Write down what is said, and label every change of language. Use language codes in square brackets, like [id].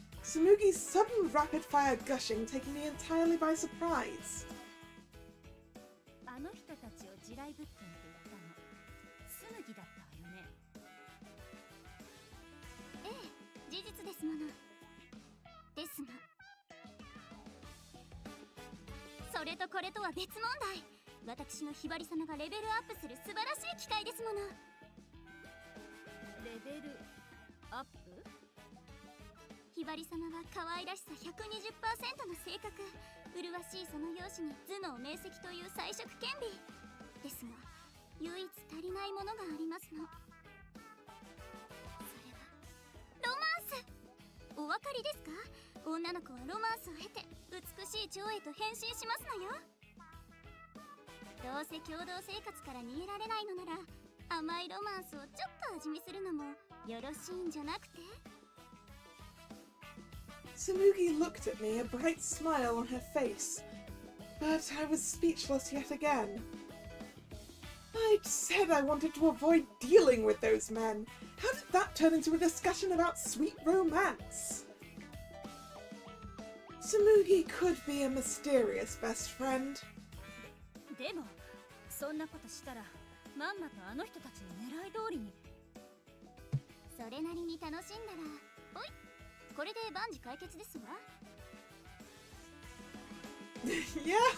[en] Tsumugi's sudden rapid-fire gushing taking me entirely by surprise. [ja] あの人たちを地雷物件って言ったの紬だったわよね。ええ、事実ですもの。ですが、それとこれとは別問題。私のひばり様がレベルアップする素晴らしい機会ですもの。レベルアップ？ひばり様は可愛らしさ 120% の性格、麗しいその容姿に頭脳明晰という才色兼備ですが、唯一足りないものがありますの。それはロマンス。お分かりですか？女の子はロマンスを経て美しい蝶へと変身しますのよ。どうせ共同生活から逃げられないのなら、甘いロマンスをちょっと味見するのもよろしいんじゃなくて？ [en] Tsumugi looked at me, a bright smile on her face, but I was speechless yet again. I'd said I wanted to avoid dealing with those men. How did that turn into a discussion about sweet romance? Tsumugi could be a mysterious best friend. [ja] でもそんなことしたらまんまとあの人たちの狙い通りに。それなりに楽しんだら、おい、これで万事解決ですわ。 [en] Yeah.